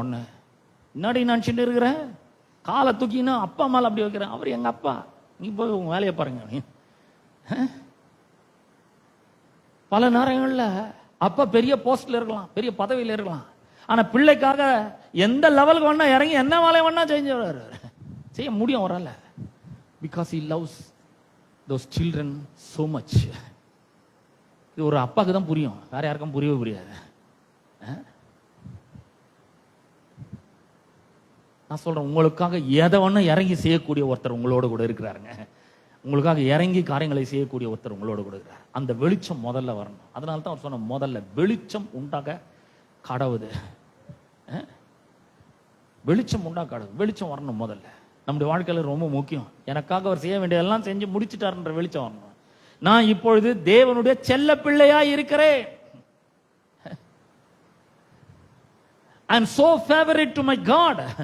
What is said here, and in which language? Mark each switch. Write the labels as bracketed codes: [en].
[ta] ஒன்று முன்னாடி நினச்சிட்டு இருக்கிறேன், காலை தூக்கினா அப்பா மேலே அப்படி வைக்கிறேன், அவர் எங்கள் அப்பா, நீ போய் உங்கள் வேலையை பாருங்க. பல நேரங்களில் அப்பா பெரிய போஸ்ட்ல இருக்கலாம், பெரிய பதவியில் இருக்கலாம், ஆனால் பிள்ளைக்காக எந்த லெவலுக்கு வேணா இறங்கி என்ன வேலையை வேணா செய்ய முடியும் வரல. [en] Because he loves those children so much. [ta] இது ஒரு அப்பாவுக்கு தான் புரியும், வேற யாருக்கும் புரியவே புரியாது. நான் சொல்றேன், உங்களுக்காக எதை ஒண்ணு இறங்கி செய்யக்கூடிய ஒருத்தர் உங்களோட கூட இருக்கிறாருங்க. உங்களுக்காக இறங்கி காரியங்களை செய்யக்கூடிய ஒருத்தர் உங்களோட கூட இருக்கிறார். அந்த வெளிச்சம் முதல்ல வரணும். அதனால தான் அவர் சொன்ன முதல்ல வெளிச்சம் உண்டாக கடவுது. வெளிச்சம் உண்டாக கடவுது. வெளிச்சம் வரணும் முதல்ல. நம்முடைய வாழ்க்கையில ரொம்ப முக்கியம். எனக்காக அவர் செய்ய வேண்டியதெல்லாம் செஞ்சு முடிச்சுட்டாருன்ற வெளிச்சம் வரணும். நான் இப்பொழுது தேவனுடைய செல்ல பிள்ளையா இருக்கிறேன். [en] I am so favorite to my God.